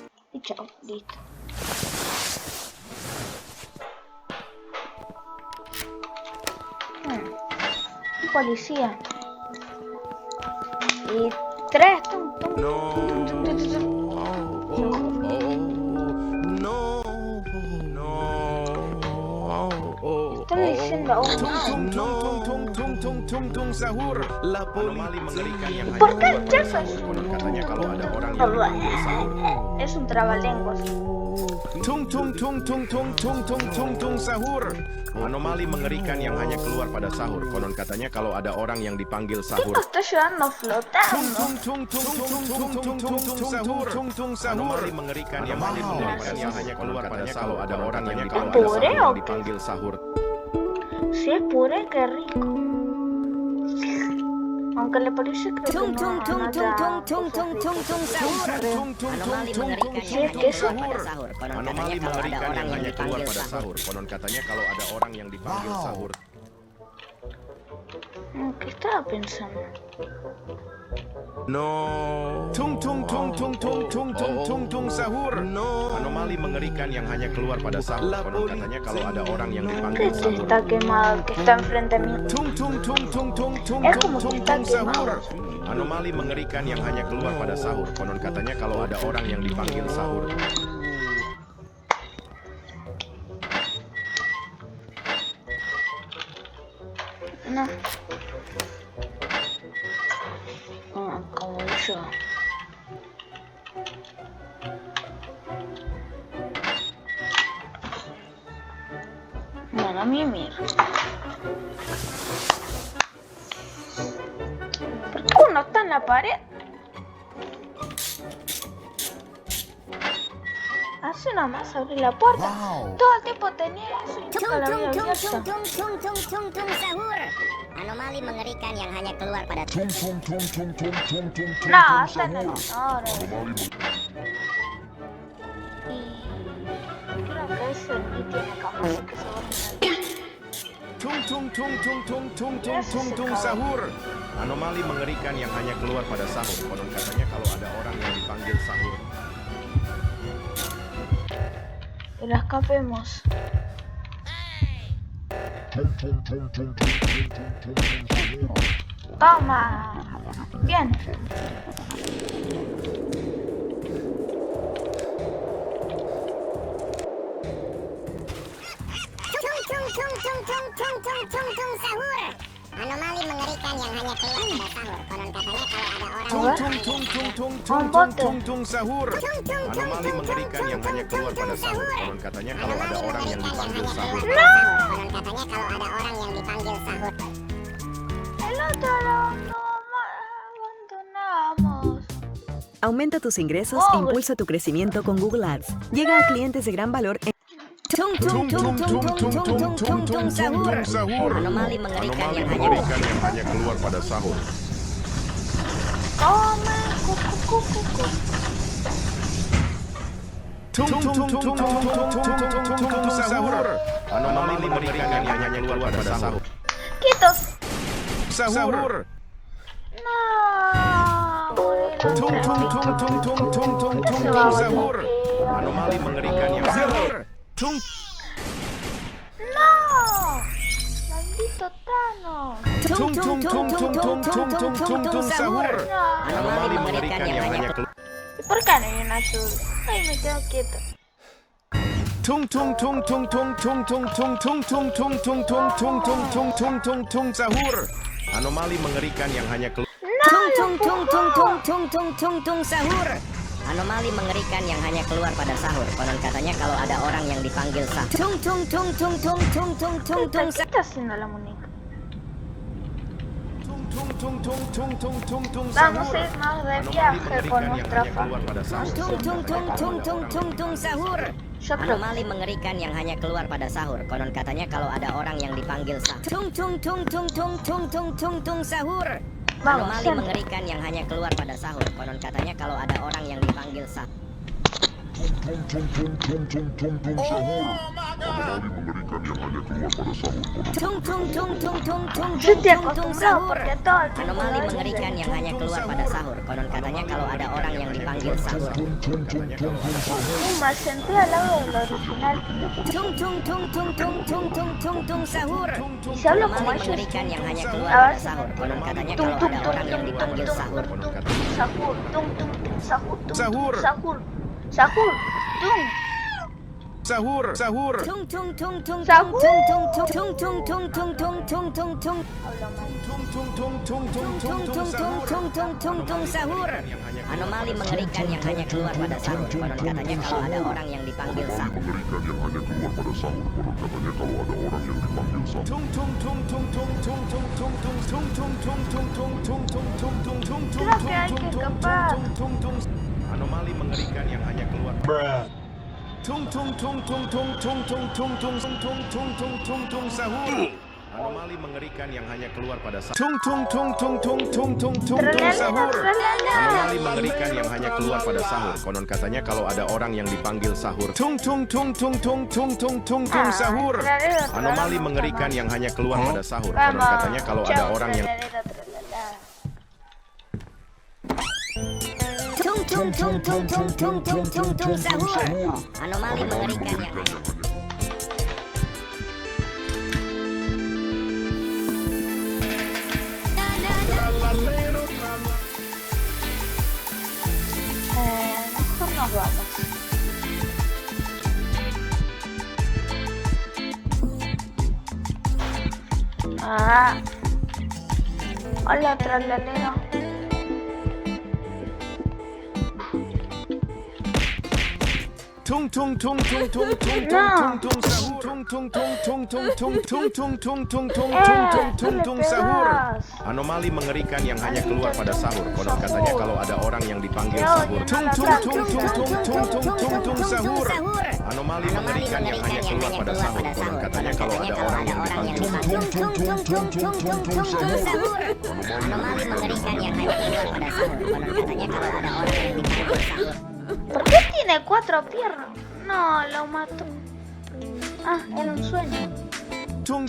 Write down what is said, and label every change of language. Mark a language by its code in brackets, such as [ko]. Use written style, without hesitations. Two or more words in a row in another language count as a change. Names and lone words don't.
[es] Y chao, listo. Un policía. Y tres. Están diciendo [id] Tung sahur. Anomali mengerikan yang hanya [es] ¿Por qué [id] keluar pada [es] ya [id] sahur, [es] sos? [id] konon katanya kalau ada orang yang dipanggil sahur. [es] Es un trabalenguas. [id] Tung sahur. Anomali mengerikan yang hanya keluar pada sahur. Konon katanya kalau ada orang yang dipanggil sahur. [es] Tipo está llevando flotando. [id] Tung sahur. Anomali mengerikan yang hanya keluar pada sahur. Kalau ada orang yang dipanggil sahur. [es] Si es puré, qué rico. Aunque le parece que [id] Tung tung tung tung tung tung tung tung tung sahur. Anomali mengerikan yang hanya keluar pada sahur. Konon Anomali katanya kalau ada mengerikan orang yang yang hanya keluar dipanggil pada sahur. sahur. Konon katanya kalau ada orang yang dipanggil sahur. [es] ¿Qué estaba pensando? No. [id] Tung sahur. No. Anomali mengerikan yang hanya keluar pada sahur. Konon katanya kalau ada orang yang [es] ¿Qué [id] dipanggil [es] te [id] sahur. [es] está quemado que está enfrente mío? Es como que está [id] sahur. [es] quemado. [id] Anomali mengerikan yang hanya keluar pada sahur. Konon katanya kalau ada orang yang dipanggil sahur. [es] No. Como yo. Bueno, a mí mira. ¿Por qué uno está en la pared? Hace nada más abrir la puerta. Todo el tiempo tenía eso y Tung nunca la tung había tung abierto. [id] tung tung tung tung tung tung sahur. Anomali mengerikan yang hanya keluar pada [es] No, está en el honor. Y creo que ese ni tiene cámara, así que se va a [id] Tung tung tung tung tung tung tung tung tung sahur. Anomali mengerikan yang hanya keluar pada sahur. Konon katanya kalau ada orang yang dipanggil sahur. [es] Udah capemos. Toma. Bien. [id] Tung sahur. Anomali mengerikan yang hanya keluar pada sahur. Konon katanya kalau ada orang Tung tung tung tung tung tung tung tung tung sahur. Anomali mengerikan yang hanya keluar pada sahur. Konon katanya kalau ada orang yang dipanggil sahur. Konon katanya kalau ada orang yang dipanggil sahur. [es] El otro no abandonamos. Aumenta tus ingresos e impulsa tu crecimiento con Google Ads. Llega a clientes de gran valor en... [id] Tung tung tung tung tung tung tung tung sahur. Anomali mengerikan yang hanya keluar pada sahur. [es] Come. Cucu. [id] Tung tung tung tung tung tung tung sahur. Anomali mengerikan yang hanya keluar pada sahur. [es] Quitos. [id] Sahur. [es] No. [id] Tung tung tung tung tung tung tung tung sahur. Anomali mengerikan yang sahur. Tung. [es] No. Maldito Thanos. [id] Tung tung tung tung tung tung tung tung sahur. [es] No. [id] Anomali mengerikan yang hanya keluar. [es] ¿Por qué no hay un azul? Ay, me quedo quieto. [id] Tung tung tung tung tung tung tung tung tung tung tung tung tung tung tung tung tung tung tung sahur. Anomali mengerikan yang hanya keluar. Tung sahur. Anomali mengerikan yang hanya keluar pada sahur. Konon katanya kalau ada orang yang dipanggil sahur. [es] ¿Qué está haciendo la muñeca? Tung tung tung tung tung tung tung Vamos [id] sahur. [es] a irnos de [id] Anomali [es] viaje con [id] mengerikan yang [es] nuestra [id] hanya keluar pada sahur. Tung sahur. [es] Yo creo [id] Anomali mengerikan yang hanya keluar pada sahur. Konon katanya kalau ada orang yang dipanggil sahur. Tung sahur. [es] Vamos, [id] Anomali [es] Sam. [id] mengerikan yang hanya keluar pada sahur. Konon katanya kalau ada orang yang dipanggil sahur. [es] Yo estoy acostumbrado porque todo el tiempo [id] Anomali [es] lo hice. [id] mengerikan yang hanya keluar pada sahur. Konon katanya kalau ada orang yang dipanggil sahur. [es] Me senté al lado del original. [id] Tung sahur. [es] Y se hablo como [id] Anomali [es] ellos. [id] mengerikan yang hanya keluar [es] A ver [id] pada [es] si [id] sahur. Konon katanya tung kalau tung ada tung orang yang tung dipanggil tung sahur. tung tung sahur tung tung tung sahur tung Sahur. sahur sahur tung Sahur. Sahur. [es] hablo mal. [id] Tung tung tung tung tung tung tung sahur. Anomali mengerikan yang hanya keluar pada sahur. Konon katanya kalau ada orang yang dipanggil sahur. Tung tung tung tung tung tung tung tung tung tung tung tung tung tung tung tung tung tung tung [es] Creo que hay que escapar. tung tung. [id] Anomali mengerikan yang hanya keluar. Tung tung tung tung tung tung tung tung tung tung tung tung tung tung sahur. Anomali mengerikan yang hanya keluar pada sahur. Tung tung tung tung tung tung tung tung tung sahur. Anomali mengerikan yang hanya keluar pada sahur. Konon katanya kalau ada orang yang dipanggil sahur. Tung tung tung tung tung tung tung tung tung sahur. Anomali mengerikan yang hanya keluar pada sahur. Konon katanya kalau ada orang yang Tung sahur. Anomali mengerikan yang hanya [es] Mejor nos vamos. Hola, tralalero. [id] tung tung tung tung tung tung tung tung sahur. Tung tung tung tung tung tung tung tung tung tung tung tung tung tung sahur. Anomali mengerikan yang hanya keluar pada sahur. Konon katanya kalau ada orang yang dipanggil sahur. Tung tung tung tung tung tung tung tung tung sahur. Anomali mengerikan yang hanya keluar pada sahur. Konon katanya kalau ada orang yang dipanggil sahur. Anomali mengerikan yang hanya keluar pada sahur. Konon katanya kalau ada orang yang dipanggil sahur. [es] ¿Por qué tiene 4 piernas? No, lo mató. Ah, era un sueño.